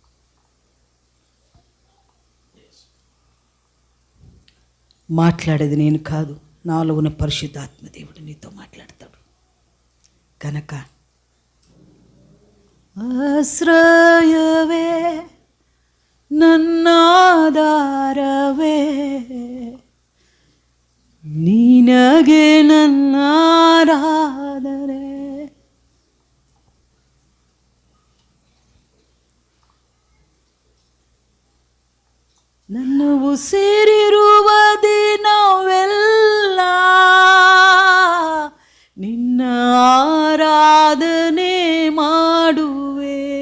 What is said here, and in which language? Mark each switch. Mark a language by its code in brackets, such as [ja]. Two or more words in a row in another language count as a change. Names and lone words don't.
[te] మాట్లాడేది నేను కాదు, నాలో ఉన్న పరిశుద్ధాత్మ దేవుడు నీతో మాట్లాడతాడు. కనుక ఆశ్రయవే నన్నాధారవే [kn] ನಿನಗೆ ನನ್ನ ಆರಾಧನೆ. ನನ್ನ ಉಸಿರಿರುವ ದಿನವೆಲ್ಲ ನಿನ್ನ ಆರಾಧನೆ ಮಾಡುವೆ.